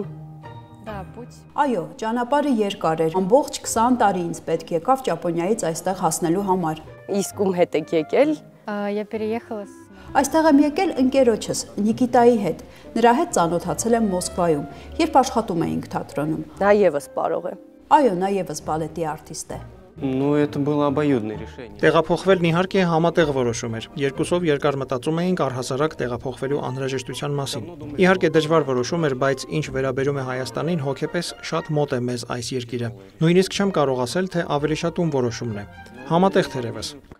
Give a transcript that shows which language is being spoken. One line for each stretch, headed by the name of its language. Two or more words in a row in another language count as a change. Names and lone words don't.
Armenian: Այո, ճանապարհը երկար էր։ Ամբողջ 20 տարի ինձ պետք եկավ Ճապոնիայից այստեղ հասնելու համար։ Իսկ ում հետ եք եկել։ Այստեղ եմ եկել ընկերոջս Նիկիտայի հետ։ Նրա հետ ծանոթացել եմ Մոսկվայում, երբ աշխատում էինք թատրոնում։ Նա ևս պարող է։ Այո, նա ևս բալետի արտիստ է։
Russian: Это было обоюдное решение.
Armenian: Տեղափոխվելն իհարկե համատեղ որոշում էր։ Երկուսով երկար մտածում էինք առհասարակ տեղափոխվելու անհրաժեշտության մասին։ Իհարկե դժվար որոշում էր, բայց ինչ վերաբերում է Հայաստանին, հոգեպես շատ մոտ է մեզ այս երկիրը։ Նույնիսկ չեմ կարող ասել, թե ավելի շատ ում որոշումն է։ Համատեղ թերևս։